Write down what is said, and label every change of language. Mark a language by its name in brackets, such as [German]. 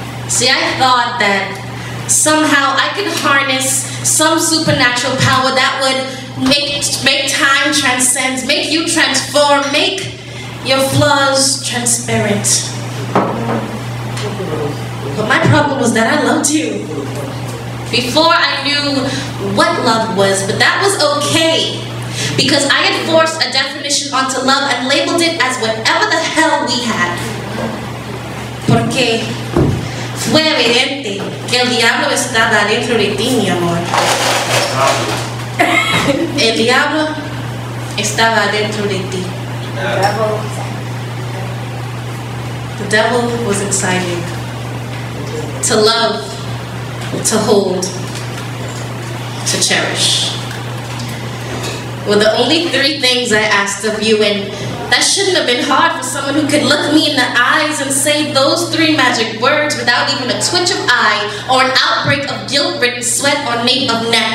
[English] See, I thought that somehow I could harness some supernatural power that would make time transcend, make you transform, make your flaws transparent. But my problem was that I loved you before I knew what love was, but that was okay. Because I had forced a definition onto love and labeled it as whatever the hell we had. [Spanish] Porque fue evidente que el diablo estaba dentro de ti, mi amor. El diablo estaba dentro de ti. [English] The devil was inside you. To love, to hold, to cherish were the only three things I asked of you, and that shouldn't have been hard for someone who could look me in the eyes and say those three magic words without even a twitch of eye or an outbreak of guilt-ridden sweat or nape of neck.